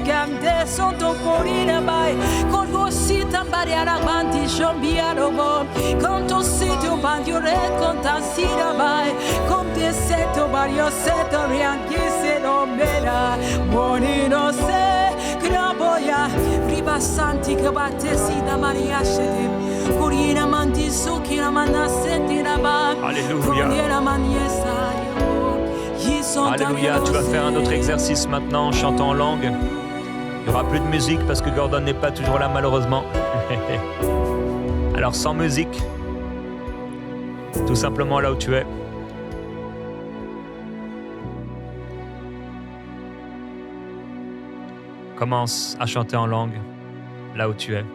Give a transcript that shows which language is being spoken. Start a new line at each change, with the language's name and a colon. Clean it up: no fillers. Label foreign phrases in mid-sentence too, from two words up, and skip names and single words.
French: cante sonto porina bai, con gossita bariara banti shombia robo, con to sito bandio red con tansira bai, con te seto bario seto rianchi se rombera, buonino se graboia, ribassanti che battesi da Maria scede. Alléluia. Alléluia. Tu vas faire un autre exercice maintenant en chantant en langue. Il n'y aura plus de musique parce que Gordon n'est pas toujours là malheureusement. Alors sans musique, tout simplement là où tu es, Commence à chanter en langue, là où tu es.